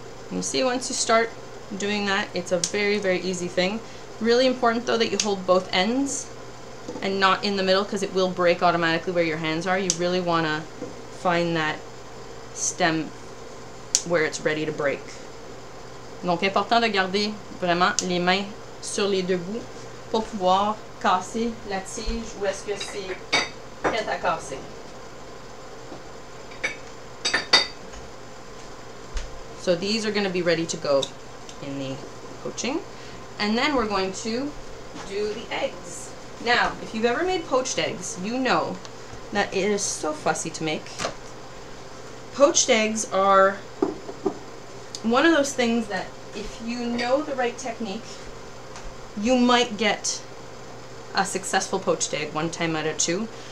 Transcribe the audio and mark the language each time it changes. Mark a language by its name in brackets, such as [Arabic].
[English] You see, once you start doing that, it's a very, very easy thing. Really important though that you hold both ends and not in the middle because it will break automatically where your hands are. You really want to find that stem where it's ready to break. [French] Donc important de garder vraiment les mains sur les deux bouts pour pouvoir casser la tige où est-ce que c'est prêt à casser. [English] So these are going to be ready to go in the poaching. And then we're going to do the eggs. Now, if you've ever made poached eggs, you know that it is so fussy to make. Poached eggs are one of those things that if you know the right technique, you might get a successful poached egg 1 time out of 2.